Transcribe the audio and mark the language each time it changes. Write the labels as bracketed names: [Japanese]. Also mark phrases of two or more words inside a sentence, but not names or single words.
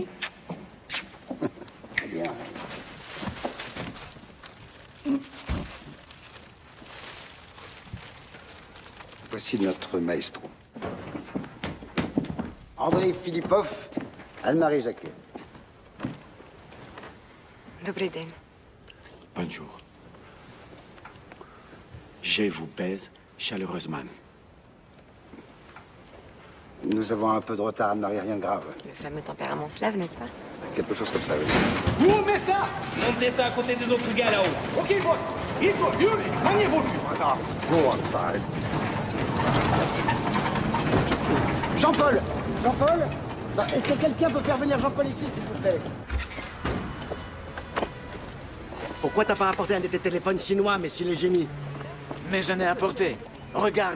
[French] Très bien. Voici notre maestro. Andrei Philippov, Anne-Marie Jacquet. [Russian] Добрый день. [French] Bonjour. Je vous baise chaleureusement. Nous avons un peu de retard, Anne-Marie, rien de grave. Le fameux tempérament slave, n'est-ce pas? Quelque chose comme ça, oui. Où met ça? Montez ça à côté des autres gars là-haut. [English] Ok, boss. [French] Igor, Yuri, maniez-vous. [English] Go outside. [French] Jean-Paul! Jean-Paul? Est-ce que quelqu'un peut faire venir Jean-Paul ici, s'il vous plaît? Pourquoi t'as pas apporté un de tes téléphones chinois, messieurs les génies? Mais j'en ai apporté. Regarde.